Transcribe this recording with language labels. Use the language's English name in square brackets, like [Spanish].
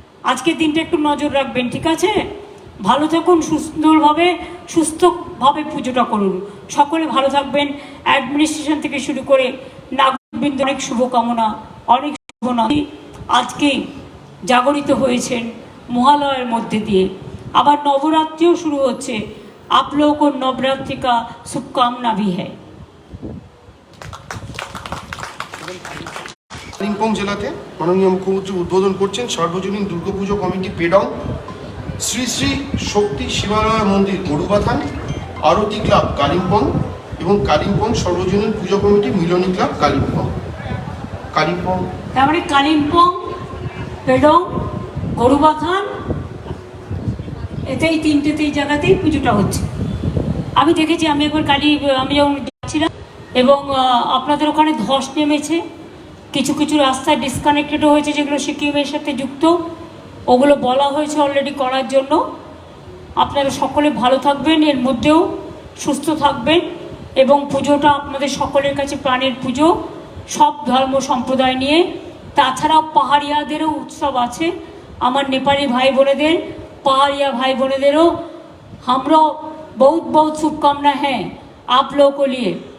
[Bangla] আজকের দিনটা একটু নজর রাখবেন, ঠিক আছে? ভালো থাকুন, সুন্দরভাবে সুস্থভাবে পুজোটা করুন। সকলে ভালো থাকবেন, অ্যাডমিনিস্ট্রেশন থেকে শুরু করে নাগরিকবৃন্দ অনেক শুভকামনা, অনেক শুভনা। আজকেই জাগরিত হয়েছেন মহালয়ের মধ্যে দিয়ে, আবার নবরাত্রিও শুরু হচ্ছে। [Hindi] आप लोगों को नवरात्रि का शुभकामना भी है। [Bangla] কালিম্পং জেলাতে মাননীয় মুখ্যমন্ত্রী উদ্বোধন করছেন সর্বজনীন দুর্গাপুজো কমিটি পেডং, শ্রী শ্রী শক্তি শিবালয় মন্দির গরুবাথান, আরতি ক্লাব কালিম্পং এবং কালিম্পং সর্বজনীন পুজো কমিটি মিলনী ক্লাব কালিম্পং। তার মানে কালিম্পং, পেডং, গরুবাথান, এতেই তিনটেতেই জায়গাতেই পুজোটা হচ্ছে। আমি দেখেছি, আমি একবার আমি যখন যাচ্ছিলাম এবং আপনাদের ওখানে ধস নেমেছে, কিছু কিছু রাস্তায় ডিসকানেক্টেডও হয়েছে, যেগুলো সিকিমের সাথে যুক্ত, ওগুলো বলা হয়েছে অলরেডি করার জন্য। আপনারা সকলে ভালো থাকবেন, এর মধ্যেও সুস্থ থাকবেন, এবং পুজোটা আপনাদের সকলের কাছে প্রাণের পুজো, সব ধর্ম সম্প্রদায় নিয়ে। তাছাড়াও পাহাড়িয়াদেরও উৎসব আছে, আমার নেপালি ভাই বোনেদের, [Hindi] पहाड़िया भाई बहनों, हमरो बहुत बहुत शुभकामना है आप लोगों को लिए।